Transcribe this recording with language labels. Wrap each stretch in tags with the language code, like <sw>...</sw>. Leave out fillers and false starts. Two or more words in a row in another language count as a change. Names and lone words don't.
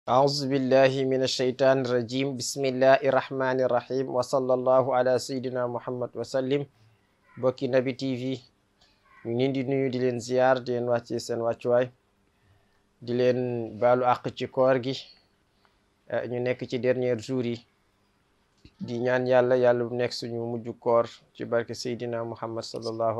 <ar>أعوذ بالله من الشيطان الرجيم بسم الله الرحمن الرحيم وصلى الله على سيدنا محمد وسلم</ar> <wo>bokki Naby TV ñu ngi di nuyu di leen ziar di leen wàcce seen wàccuwaay di leen baalu àq ci koor gi ñu nekk ci</wo> <fr>dernier jour</fr> <wo>yi di ñaan yàlla bu nekk suñu mujj koor ci barke Seydina Muhammad sallallahu</wo>